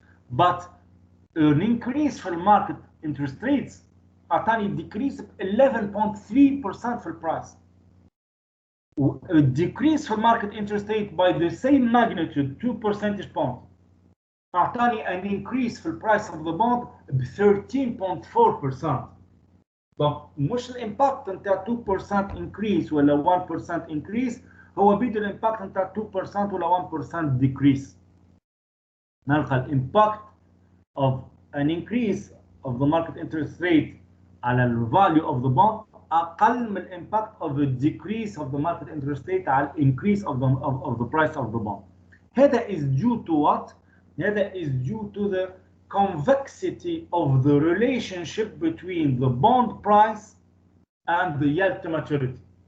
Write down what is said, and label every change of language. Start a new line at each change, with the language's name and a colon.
English: But an increase في market interest rates
Arabic: أعطاني
English: decrease ب 11.3%
Arabic: في البرايس.
English: A decrease في market interest rate by the same magnitude 2 percentage point
Arabic: أعطاني
English: an increase في price of the bond ب 13.4%.
French: donc
Arabic: مش الامباكت نتاع
English: 2% increase
Arabic: ولا
English: 1% increase
Arabic: هو بيد الامباكت نتاع 2% ولا
English: 1% decrease.
Arabic: نلقى الامباكت
English: of an increase of the market interest rate على ال value of the bond
Arabic: أقل من الامباكت
English: of a decrease of the market interest rate على increase of the price of the bond.
Arabic: هذا
English: is due to what? هذا is due to the convexity of the relationship between the bond price and the yield to maturity.